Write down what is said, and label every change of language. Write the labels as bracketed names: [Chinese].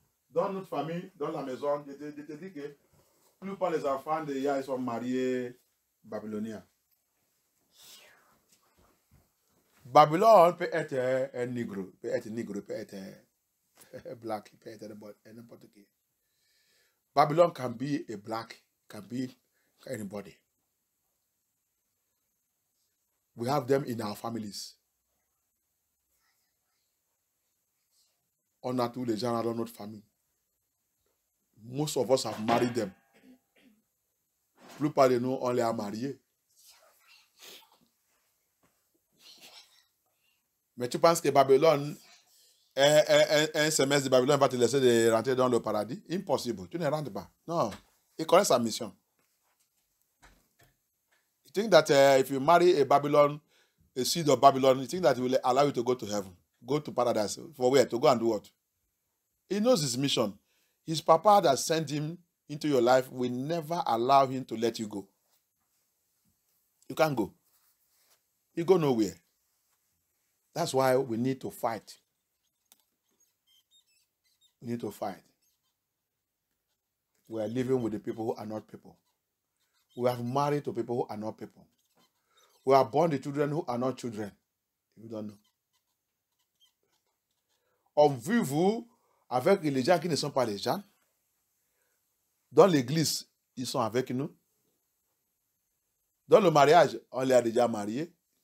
[French] Dans notre famille, dans la maison, je te dis que la plupart des enfants de Yah sont mariés babyloniens. Babylone peut être un nègre, peut être black, peut être n'importe qui. [English] Babylon can be a black, can be anybody. We have them in our families. [French] On a tous les gens dans notre famille. [English] Most of us have married them. [French] La plupart de nous, on les a mariés. Mais tu penses que Babylone, un semestre de Babylone va te laisser de rentrer dans le paradis? Impossible. Tu ne rentres pas. Non. Il connaît sa mission. [English] You think that if you marry a Babylon, a seed of Babylon, you think that he will allow you to go to heaven? Go to paradise. For where? To go and do what? He knows his mission. His papa that sent him into your life will never allow him to let you go. You can't go. You go nowhere. That's why we need to fight. We need to fight. We are living with the people who are not people. We are married to people who are not people. We are born the children who are not children. If you don't know. [French] On vit vous avec les gens qui ne sont pas les gens. Dans l'église, ils sont avec nous. Dans le mariage, on les a déjà mariés.